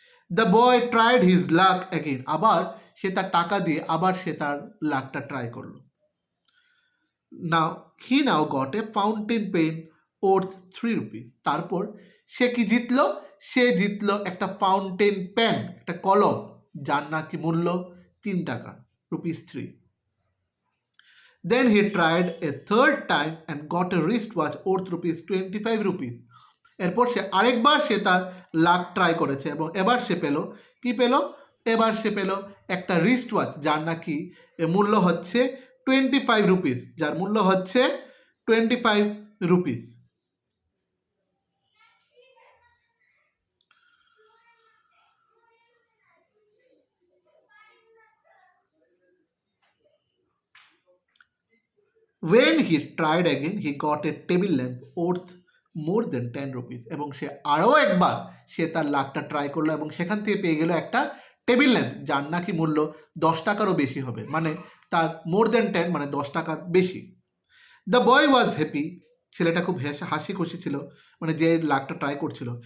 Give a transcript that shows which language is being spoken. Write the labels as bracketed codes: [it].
[en] the boy tried his luck again, [bn] আবার সে তার টাকা দিয়ে আবার সে তার লাকটা ট্রাই করলো। [en] Now got a fountain pen worth 3 rupees. [bn] তারপর সে কি জিতলো? সে জিতলো একটা ফাউন্টেন পেন, একটা কলম, যার নাকি মূল্য 3 টাকা, ₹3। [en] Then he tried a third time and got a wristwatch worth ₹25 rupees. [bn] এরপর সে আরেকবার সে তার লাক ট্রাই করেছে এবং এবার সে পেল কি পেল? এবার সে পেল একটা রিস্ট ওয়াচ, যার নাকি মূল্য হচ্ছে 25 রুপিস, যার মূল্য হচ্ছে 25 rupees. [en] When he tried again, he got a table lamp worth more than 10 rupees. [bn] এবং সে আরও একবার সে তার লাকটা ট্রাই করলো এবং সেখান থেকে পেয়ে গেল একটা টেবিল ল্যাম্প, যার নাকি মূল্য 10 টাকারও বেশি হবে, মানে তার [en] more than 10 [bn] মানে 10 টাকার বেশি। [en] the boy was happy, [bn] ছেলেটা খুব হাসি খুশি ছিল, মানে যে লাকটা ট্রাই করছিল।